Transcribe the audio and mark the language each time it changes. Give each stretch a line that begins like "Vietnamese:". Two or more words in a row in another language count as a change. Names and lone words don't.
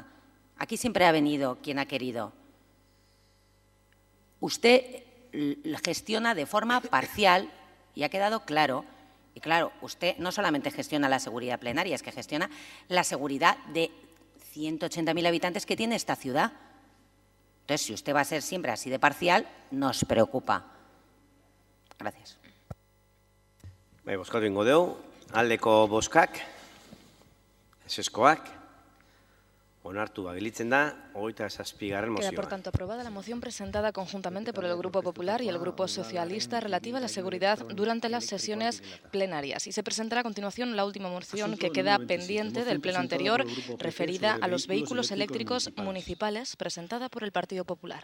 Spanish: Aquí siempre ha venido quien ha querido. Usted gestiona de forma parcial y ha quedado claro. Y claro, usted no solamente gestiona la seguridad plenaria, es que gestiona la seguridad de 180.000 habitantes que tiene esta ciudad. Entonces, si usted va a ser siempre así de parcial, nos preocupa. Gracias.
Basque: Bozkatu egingo dugu, aldeko bozkak, ezezkoak, onartu gelditzen da, 27. mozioa.
Spanish: Queda, por tanto, aprobada la moción presentada conjuntamente por el Grupo Popular y el Grupo Socialista relativa a la seguridad durante las sesiones plenarias. Y se presentará a continuación la última moción que queda pendiente del pleno anterior, referida a los vehículos eléctricos municipales, presentada por el Partido Popular.